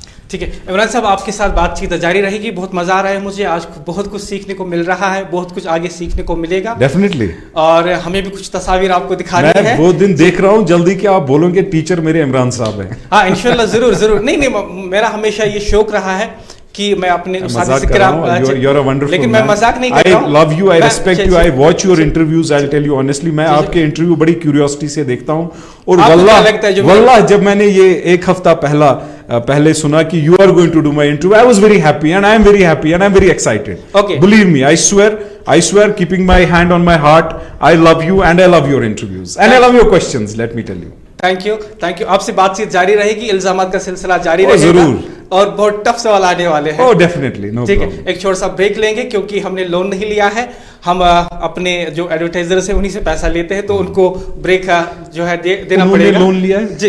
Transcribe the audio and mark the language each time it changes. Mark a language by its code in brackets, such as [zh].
[ur] ٹھیک ہے عمران صاحب، آپ کے ساتھ بات چیت جاری رہے گی. بہت مزہ آ رہا ہے مجھے آج، بہت کچھ سیکھنے کو مل رہا ہے، بہت کچھ آگے سیکھنے کو ملے گا [en] Definitely. [ur] اور ہمیں بھی کچھ تصاویر آپ کو دکھانی ہے. میں وہ دن دیکھ رہا ہوں جلدی کہ آپ بولو گے ٹیچر میرے عمران صاحب ہیں. ہاں انشاءاللہ ضرور ضرور. نہیں میرا ہمیشہ یہ شوق رہا ہے کہ میں اپنے اساتذہ کرام، لیکن میں مذاق نہیں کر رہا ہوں. [en] I love you, I respect you, I watch your interviews, I'll tell you honestly. [ur] میں آپ کے انٹرویو بڑی کیوریوسٹی سے دیکھتا ہوں، اور واللہ جب میں نے یہ ایک ہفتہ پہلے سنا کہ [en] you are going to do my interview, I was very happy and I am very happy and I am very excited. Okay. Believe me, I swear, keeping my hand on my heart, I love you and I love your interviews and I love your questions, let me tell you. Thank you. [ur] آپ سے بات چیت جاری رہے گی، الزامات کا سلسلہ جاری رہے گا، اور بہت ٹف سوال آنے والے ہیں. [en] Definitely. [ur] ٹھیک ہے، ایک چھوٹا سا بریک لیں گے کیونکہ ہم نے لون نہیں لیا ہے. ہم اپنے جو ایڈورٹائزرز ہیں انہی سے پیسہ لیتے ہیں، تو ان کو بریک جو ہے دینا پڑے گا. لون لیا ہے؟